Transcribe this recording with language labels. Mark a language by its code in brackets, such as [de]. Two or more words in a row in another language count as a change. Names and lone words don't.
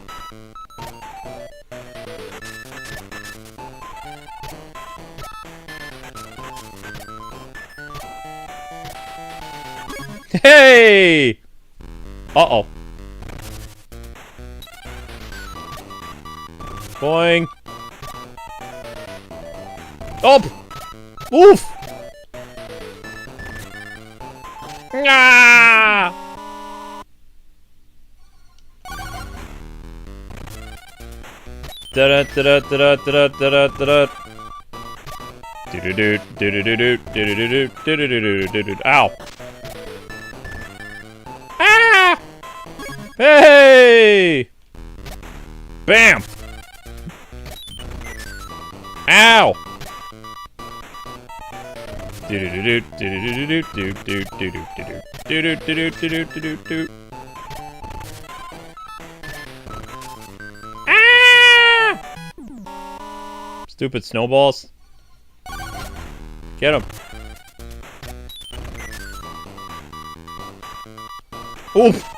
[en] Hey! Uh-oh. Boing. Oh! Oof! Ah! Da da da da da da da da da. Do do do do do do do do do do do do do. Ow! Ah! Hey! Bam! Ow! Do do do do do do do do do do do do do do do do do do. Stupid snowballs. Get him. Oof!